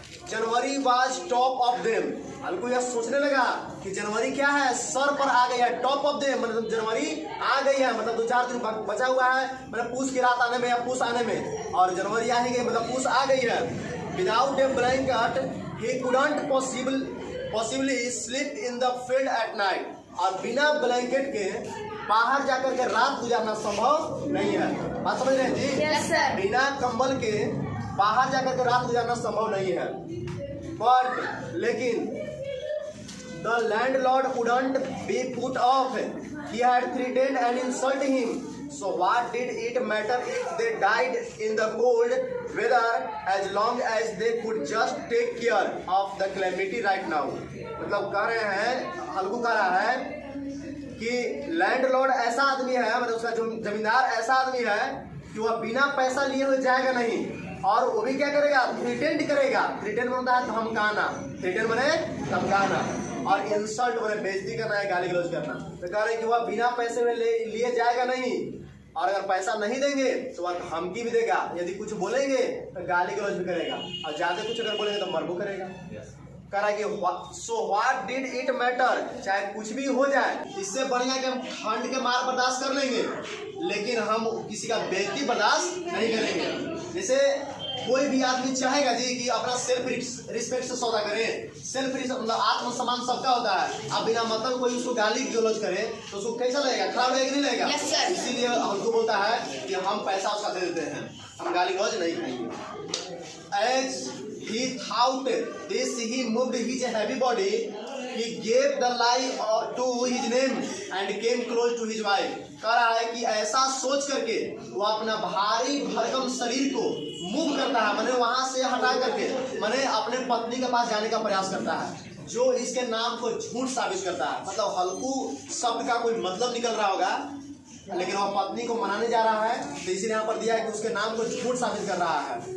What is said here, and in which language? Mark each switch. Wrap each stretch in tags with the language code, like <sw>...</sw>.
<en>January was top of them.</en> <hi>हल्कू यह सोचने लगा कि जनवरी क्या है, सर पर आ गई है,</hi> <en>top of them</en> <hi>मतलब जनवरी आ गई है, मतलब 2-4 दिन बचा हुआ है, मतलब पूस की रात आने में या पूस आने में, और जनवरी आ ही गई मतलब पूस आ गई है।</hi> <en>without a blanket he couldn't possibly sleep in the field at night,</en> <hi>और बिना ब्लैंकेट के बाहर जाकर के रात गुजारना संभव नहीं है। बात समझ रहे हैं जी?</hi> <en>Yes, sir.</en> <hi>बिना कंबल के बाहर जाकर के रात गुजारना संभव नहीं है।</hi> <en>But लेकिन the landlord wouldn't be put off, he had threatened and insult him, so what did it matter if they died in the cold weather as long as they could just take care of the calamity right now।</en> <hi>मतलब कह रहे हैं, हल्कू कह रहा है कि landlord ऐसा आदमी है, मतलब उसका जो जमींदार ऐसा आदमी है कि वह बिना पैसा लिए हुए जाएगा नहीं, और वो भी क्या करेगा, थ्रेटेंड करेगा। थ्रेटेंड होता है धमकाना, थ्रेटेंड बने धमकाना, और इंसल्ट बने बेइज्जती करना है, गाली गलौज करना। तो कह रहे हैं कि वह बिना पैसे में लिए जाएगा नहीं, और अगर पैसा नहीं देंगे तो वह धमकी भी देगा, यदि कुछ बोलेंगे तो गाली गलौज भी करेगा, और ज्यादा कुछ अगर बोलेंगे तो मरबू करेगा। कह रहा है कि</hi> <en>so what did it matter,</en> <hi>चाहे कुछ भी हो जाए, इससे बढ़िया कि हम ठंड के मार बर्दाश्त कर लेंगे, लेकिन हम किसी का बेइज्जती बर्दाश्त नहीं करेंगे। जैसे कोई भी आदमी चाहेगा जी कि अपना सेल्फ रिस्पेक्ट से सौदा करे, सेल्फ मतलब आत्मसम्मान सबका होता है। अब बिना मतलब कोई उसको गाली गलौज करे तो उसको कैसा लगेगा, खराब लगेगा नहीं लगेगा?</hi> <en>Yes, sir.</en> <hi>इसीलिए हमको बोलता है कि हम पैसा उसका दे देते हैं, हम गाली गलौज नहीं खाएंगे।</hi> <en>As he thought this he moved his heavy body, he gave the lie to his name and came close to his wife।</en> <hi>कह रहा है कि ऐसा सोच करके वो अपना भारी भरकम शरीर को मूव करता है, माने वहां से हटा करके माने अपने पत्नी के पास जाने का प्रयास करता है, जो इसके नाम को झूठ साबित करता है। मतलब हल्कू शब्द का कोई मतलब निकल रहा होगा, लेकिन वह पत्नी को मनाने जा रहा है, तो इसीलिए यहाँ पर दिया है कि उसके नाम को झूठ साबित कर रहा है।</hi>